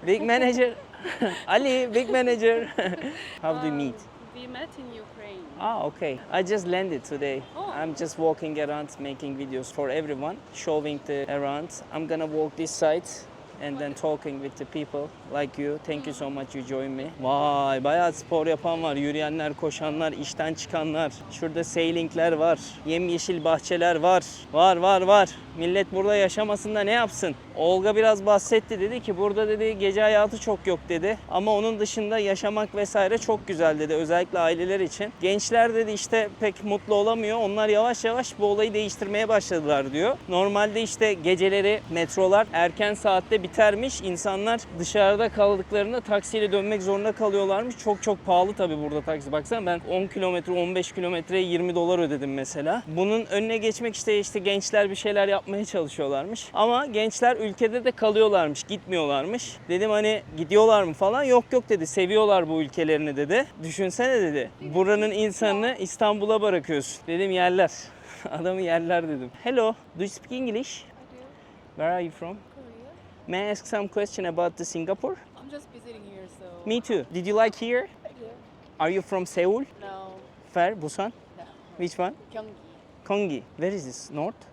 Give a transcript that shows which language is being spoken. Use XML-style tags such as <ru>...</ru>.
<en>Big manager. Ali, big manager. How do you meet? We met in Ukraine. Ah, okay. I just landed today. Oh. I'm just walking around, making videos for everyone, showing the around. I'm gonna walk this side and then talking with the people like you. Thank you so much you join me.</en> <tr>Vay bayağı spor yapan var. Yürüyenler, koşanlar, işten çıkanlar. Şurada sailingler var. Yemyeşil bahçeler var. Var. Millet burada yaşamasın da ne yapsın? Olga biraz bahsetti, dedi ki burada dedi gece hayatı çok yok dedi. Ama onun dışında yaşamak vesaire çok güzel dedi. Özellikle aileler için. Gençler dedi işte pek mutlu olamıyor. Onlar yavaş yavaş bu olayı değiştirmeye başladılar diyor. Normalde işte geceleri metrolar erken saatte bitermiş. İnsanlar dışarıda kaldıklarında taksiyle dönmek zorunda kalıyorlarmış. Çok pahalı tabii burada taksi. Baksana ben 10 kilometre 15 kilometreye 20 dolar ödedim mesela. Bunun önüne geçmek işte gençler bir şeyler yapmaya çalışıyorlarmış. Ama gençler ülkede de kalıyorlarmış, gitmiyorlarmış. Dedim hani gidiyorlar mı falan. Yok dedi. Seviyorlar bu ülkelerini dedi. Düşünsene dedi. Buranın insanını İstanbul'a bırakıyorsun. Dedim yerler. Adamı yerler dedim.</tr> <en>Hello, do you speak English? I do. Where are you from? Korea. May I ask some question about the Singapore? I'm just visiting here, so. Me too. Did you like here? I do. Are you from Seoul? No. Where? Busan? No. Which one? Gyeonggi. Gyeonggi. Where is this? North?</en>